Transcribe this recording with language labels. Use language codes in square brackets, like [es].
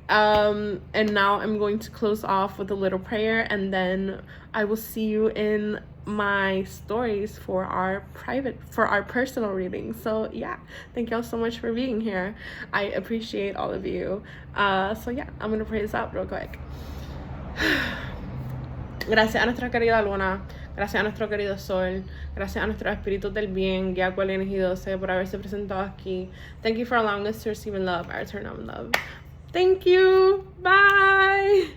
[en] And now I'm going to close off with a little prayer, and then I will see you in my stories for our personal reading. So yeah, thank y'all so much for being here. I appreciate all of you. So yeah, I'm gonna pray this out real quick. [es] Gracias a nuestra querida luna, gracias a nuestro querido sol, gracias a nuestros espíritus del bien, guía cual y 12, por haberse presentado aquí. [en] Thank you for allowing us to receive in love, our eternal love. Thank you. Bye.